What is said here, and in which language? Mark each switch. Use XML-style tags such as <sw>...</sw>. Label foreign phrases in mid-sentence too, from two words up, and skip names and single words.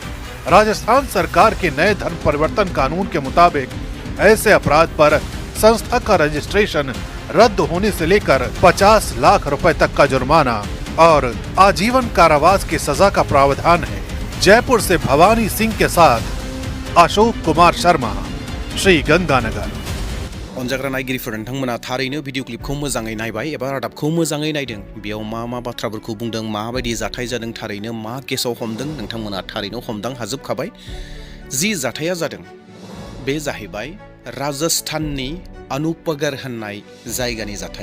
<hi>राजस्थान सरकार के नए धर्म परिवर्तन कानून के मुताबिक ऐसे अपराध पर संस्था का रजिस्ट्रेशन रद्द होने से लेकर 50 लाख रुपए तक का जुर्माना और आजीवन कारावास की सजा का प्रावधान है। जयपुर से भवानी सिंह के साथ अशोक कुमार शर्मा, श्री गंगानगर।</hi> <brx>अनजाग्रा नायगिरिफोर नोंथांमोना थारैनो भिडिअ क्लिपखौ मोजाङै नायबाय एबा रादाबखौ मोजाङै नायदों। बेयाव मा बाथ्राफोरखौ बुंदों, माबायदि जाथाय जादों, थारैनो मा केसाव हमदों, नोंथांमोना थारैनो हमदां हाजोबखाबाय। जि जाथाया जादों बे जाहैबाय राजस्थाननि अनूपगढ़ होननाय जायगानि जाथाय।</brx>